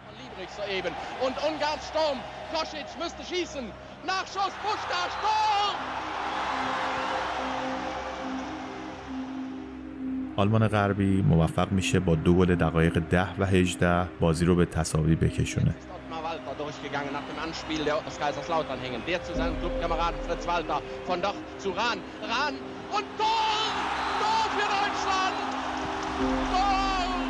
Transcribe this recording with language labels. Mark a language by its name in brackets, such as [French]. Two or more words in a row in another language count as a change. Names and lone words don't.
[Persian] آلمان غربی موفق میشه با 2 گل دقایق 10 و 18 بازی رو به تساوی بکشونه. [German] durchgegangen nach dem Anspiel des Kaiserslautern hängen. Der zu seinem Clubkameraden Fritz Walter. Von Doch zu Rahn. Rahn und Tor! Tor für Deutschland! Tor!